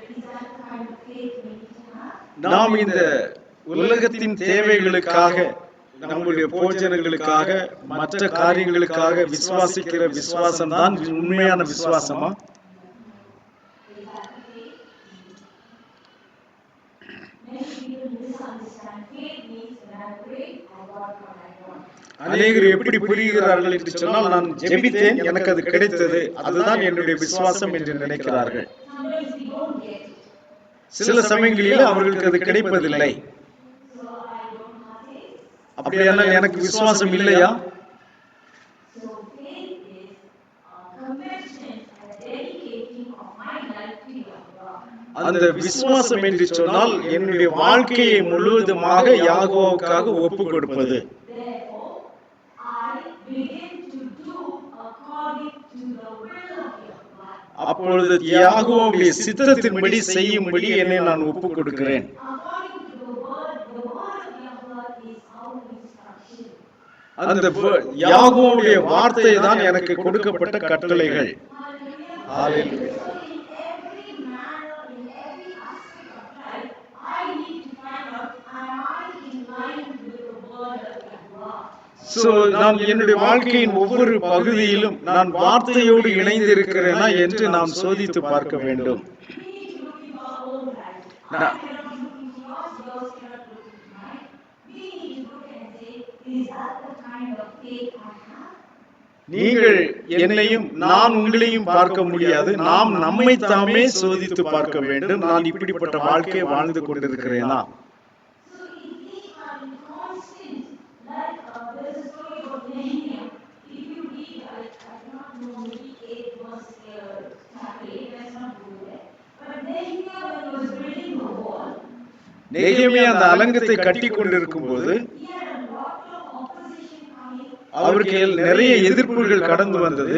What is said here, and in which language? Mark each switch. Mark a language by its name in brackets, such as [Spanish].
[English] Is that the kind of faith we need to have? [Tamil] நாம் இந்த உலகத்தின் தேவைகளுக்காக, நம்முடைய போஜனங்களுக்காக, மற்ற காரியங்களுக்காக விசுவாசிக்கிற விசுவாசம் தான் உண்மையான விசுவாசமா? [English] Is that the faith? Many people misunderstand. Faith means when I pray, I got what I want. [Tamil] அநேகர் எப்படி புரிகிறார்கள் என்று சொன்னால், நான் ஜெபித்தேன், எனக்கு அது கிடைத்தது, அதுதான் என்னுடைய விசுவாசம் என்று நினைக்கிறார்கள். [English] Sometimes we don't get it. [Tamil] சில சமயங்களில் அவர்களுக்கு அது கிடைப்பதில்லை. [English] So I don't have faith. [Tamil] அப்படியானால் எனக்கு விசுவாசம் இல்லையா? [English] So faith is a confession and dedicating of my life to [Tamil] அந்த விசுவாசம் என்று சொன்னால் என்னுடைய வாழ்க்கையை முழுவதுமாக யெகோவாவுக்காக ஒப்பு கொடுப்பது. [English] Therefore, I begin to do according to the will of your God. [Tamil] அப்பொழுது யெகோவாவுடைய சித்தத்தின்படி செய்யும்படி என்னை நான் ஒப்பு கொடுக்கிறேன். [English] According to the word of your God is our instruction. [Tamil] அந்த யெகோவாவுடைய வார்த்தை தான் எனக்கு கொடுக்கப்பட்ட கட்டளைகள். [English] Hallelujah. So in every manner, in every aspect of life, I need to find out, am I in line with the word of your God? [Tamil] So நான் என்னுடைய வாழ்க்கையின் ஒவ்வொரு பகுதியிலும் நான் வார்த்தையோடு இணைந்து இருக்கிறேனா என்று நாம் சோதித்து பார்க்க வேண்டும். [English] We need to look into our own life. I Na- cannot look into yours, yours cannot look into mine. We need to look and say, is that the kind of faith I have? [Tamil] நீங்கள் என்னையும் நான் உங்களையும் பார்க்க முடியாது. நாம் நம்மை தாமே சோதித்து பார்க்க வேண்டும். நான் இப்படிப்பட்ட வாழ்க்கை வாழ்ந்து கொண்டிருக்கிறேனா? [English] So if we are in constant, like there's a story about Nehemiah. If you read, I cannot know, maybe 8 verse chapter 8, let's not go there. But Nehemiah, when he was building the wall, [Tamil] நெகேமியா அந்த அலங்கத்தை கட்டி கொண்டிருக்கும் போது [English] he had a lot of opposition coming, [Tamil] அவருக்கு நிறைய எதிர்ப்புகள் கடந்து வந்தது.